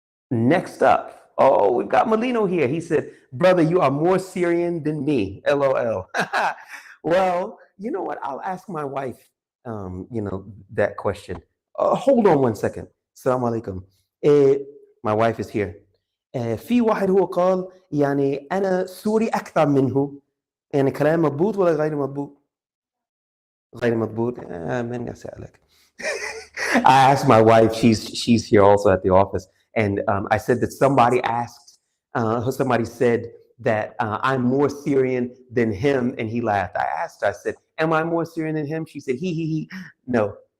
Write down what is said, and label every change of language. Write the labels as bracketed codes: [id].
[en] Next up, we've got Molino here. He said, brother, you are more Syrian than me, LOL. Well, you know what? I'll ask my wife, that question. Hold on 1 second. Assalamu alaikum. My wife is here. [ar] في واحد هو قال يعني أنا سوري أكثر منه، يعني كلام مضبوط ولا غير مضبوط؟ غير مضبوط. من أسألك. [en] I asked my wife, she's here also at the office, and I said that somebody said that I'm more Syrian than him, and he laughed. I asked her, I said, am I more Syrian than him? She said, he. No.